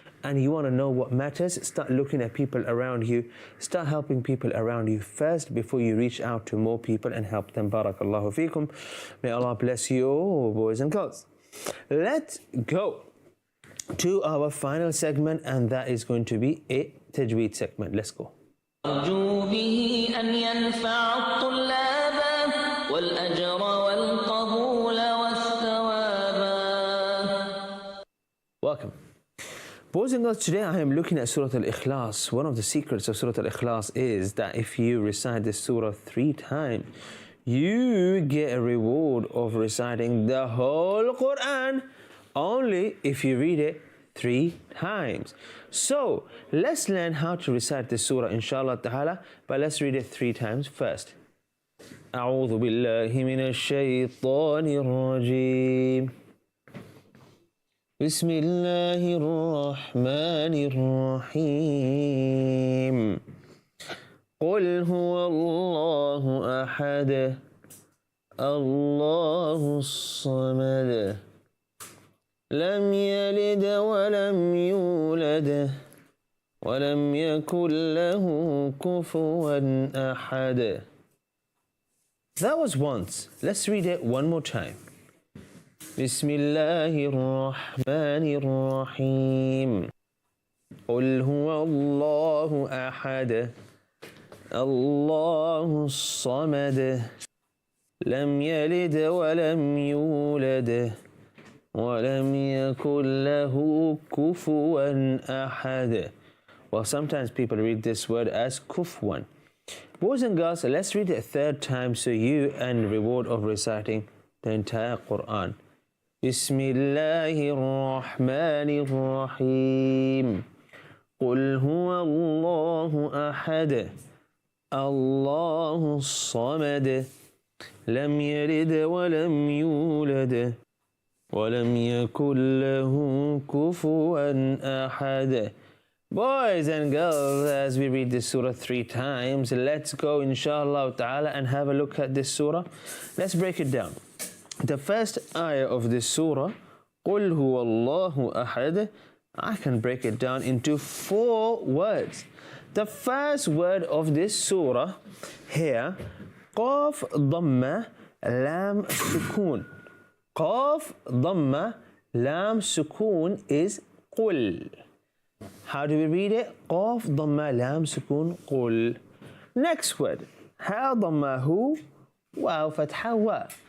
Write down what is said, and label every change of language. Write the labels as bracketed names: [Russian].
[English] and you want to know what matters, start looking at people around you. Start helping people around you first before you reach out to more people and help them. [Arabic] Barakallahu feekum. [English] May Allah bless you all, boys and girls. Let's go to our final segment, and that is going to be a tajweed segment. Let's go. [Arabic] أرجو به أن ينفع الطلاب والأجر والقبول والثواب. [English] Welcome. Boys and girls, today I am looking at Surah Al-Ikhlas. One of the secrets of Surah Al-Ikhlas is that if you recite this surah 3 times, you get a reward of reciting the whole Quran only if you read it 3 times. So let's learn how to recite this surah inshallah ta'ala, but let's read it 3 times first. [Arabic] أعوذ بالله من الشيطان الرجيم بسم الله الرحمن الرحيم قل هو الله أحد الله الصمد لم يلد ولم يولد ولم يكن له كفوا أحد. [English] That was once. Let's read it one more time. [Arabic] بسم الله الرحمن الرحيم قل هو الله أحد الله الصمد لم يلد ولم يولد ولم يكن له كفوا أحد. [English] Well, sometimes people read this word as kufwan. Boys and girls, let's read it a 3rd time so you earn reward of reciting the entire Quran. [Arabic] بسم الله الرحمن الرحيم قل هو الله أحد الله الصمد لم يلد ولم يولد ولم يكن له كفوا أحد. [English] Boys and girls, as we read this surah 3 times, let's go inshallah ta'ala and have a look at this surah. Let's break it down. The first ayah of this surah, [Arabic] قُلْ هُوَ اللَّهُ أَحَدٌ, [English] I can break it down into 4 words. The first word of this surah here, [Arabic] قاف ضمة لام سكون. قاف ضمة لام سكون is قل. [English] How do we read it? [Arabic] قاف ضمة لام سكون قل. [English] Next word, [Arabic] ها ضمة هو واو فتحة وا.